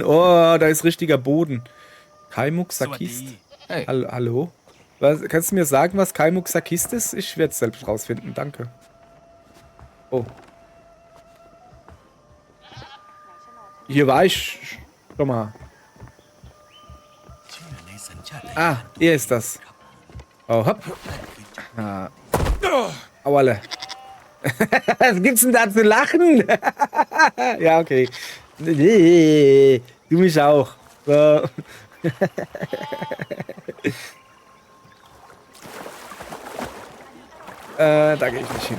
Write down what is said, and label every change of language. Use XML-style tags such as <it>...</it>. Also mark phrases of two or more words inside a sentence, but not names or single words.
<de>Oh, da ist richtiger Boden. Kaimuk Sakist. Hey. Hallo? Was, kannst du mir sagen, was Kaimuk Sakist ist? Ich werde es selbst rausfinden, danke. Oh. Hier war ich schon mal.</de> <th>เชื่อในสัญชาตญาณ</th> <de>Ah, er ist das. Oh, hopp. Ah. Au, alle. Was gibt's denn da zu lachen? Ja, okay. Nee, du mich auch. So. Da gehe ich nicht hin.</de>